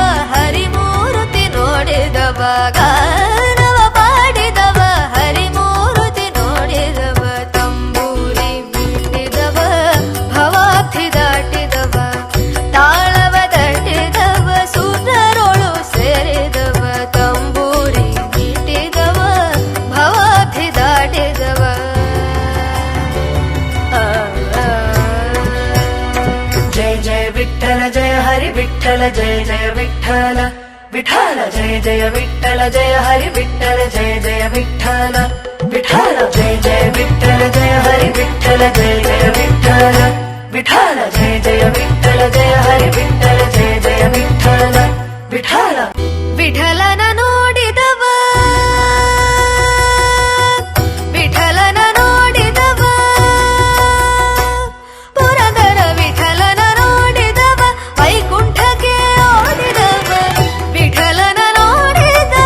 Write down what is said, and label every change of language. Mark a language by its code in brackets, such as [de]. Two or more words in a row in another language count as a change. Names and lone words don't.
[kn] ಹರಿಮೂರ್ತಿ ನೋಡಿದವ. ಗಾನವ ಮಾಡಿದವ ಹರಿಮೂರ್ತಿ ನೋಡಿದವ. ತಂಬೂರಿ ಮೀಟಿದವ ಭವಾಬ್ಧಿ ದಾಟಿದವ. ತಾಳವ ತಟ್ಟಿದವ ಸುರರೊಳು ಸೇರಿದವ. ತಂಬೂರಿ ಮೀಟಿದವ ಭವಾಬ್ಧಿ ದಾಟಿದವ. [mr] जय जय विठ्ठल जय हरि विठ्ठल जय जय विठ्ठल विठ्ठल जय जय विठ्ठल जय हरि विठ्ठल जय जय विठ्ठल विठ्ठल जय जय विठ्ठल जय हरि विठ्ठल जय जय विठ्ठल [kn] ವಿಠಲ ಜಯ ಜಯ ವಿಠಲ ಜಯ ಹರಿ ವಿಠಲ ಜಯ ಜಯ ವಿಠಲ ವಿಠಲ ವಿಠಲನ ನೋಡಿದವ ವಿಠಲನ ನೋಡಿದವ ಪುರಂದರ ವಿಠಲನ ನೋಡಿದವ ವೈಕುಂಠಕ್ಕೆ ಓಡಿದವ ವಿಠಲನ ನೋಡಿದವ